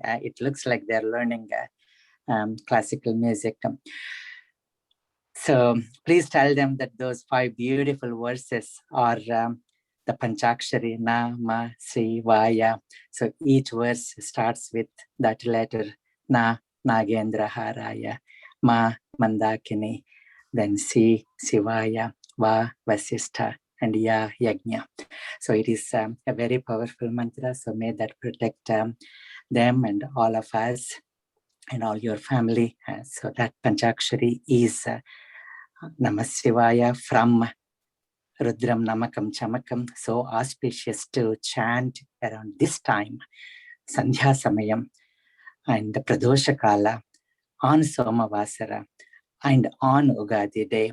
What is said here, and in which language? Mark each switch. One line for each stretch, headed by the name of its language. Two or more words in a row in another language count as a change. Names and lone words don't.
English: It looks like they're learning classical music. So please tell them that those 5 beautiful verses are the Panchakshari, Na, Ma, Si, Vaya. So each verse starts with that letter, Na,
Sanskrit: Nagendra Haraya,
English: Ma, Mandakini, then Si, Sivaya, Va, Vasistha, and Ya, Yajna. So it is a very powerful mantra. So may that protect them and all of us and all your family. So that Panchakshari is
Sanskrit: Namah Shivaya
English: from Rudram Namakam Chamakam, so auspicious to chant around this time,
Sanskrit: Sandhya Samayam,
English: and the
Sanskrit: Pradosha Kala,
English: on Somavasara, and on Ugadi day.